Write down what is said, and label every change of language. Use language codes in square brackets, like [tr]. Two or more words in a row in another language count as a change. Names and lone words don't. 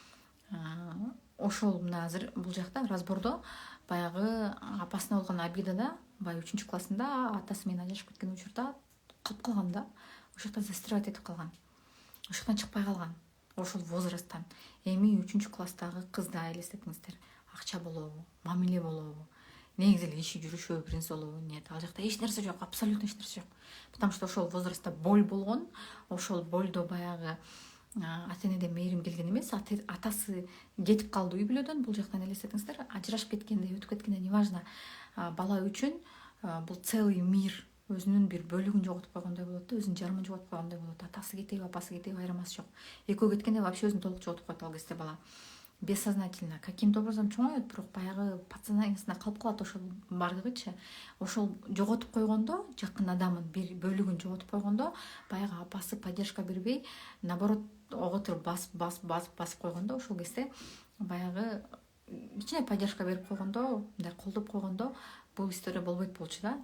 [ky] Ошол мына азыр бул жакта разбордо баягы апасына болгон обидада баягы 3-классында атасы менен ажырашып кеткен учурда калып калган да. Ошол жакта застревать этип калган. Ошол жактан чыкпай калган. Ошол возрасттан. Эми 3-класстагы кызда элестетиңиздер. Акча болобу, мамиле болобу, негизи эле иши жүрүшөбү, принцип болобу, нет. Ал жакта эч нерсе жок, абсолютно эч нерсе жок. [ru] Потому что [ky] ошол возрастта боль болгон, ошол болдо баягы ата энеден мээрим келген эмес, атасы кетип калды үй бүлөдөн. Бул жактан элестетиңиздер, ажырашып кеткенде, өтүп кеткенде неважно, бала үчүн бул [ru] целый мир, [ky] өзүнүн бир бөлүгүн жоготуп койгондой болот да, өзүнүн жарымын жоготуп койгондой болот. Атасы кетеби, апасы кетеби айырмасы жок. Экөө кеткенде вообще өзүн толук жоготуп коет ал кезде бала. [ru] Бессознательно каким-то образом [ky] чоңоет, бирок баягы подсознаниясына калып калат ошол бардыгычы. Ошол жоготуп койгондо, жакын адамын бир бөлүгүн жоготуп койгондо, баягы апасы поддержка бербей, наоборот, оготур басып койгондо, ошол кезде баягы кичине поддержка берип койгондо, мындай колдоп койгондо, бул история болбойт болчу да.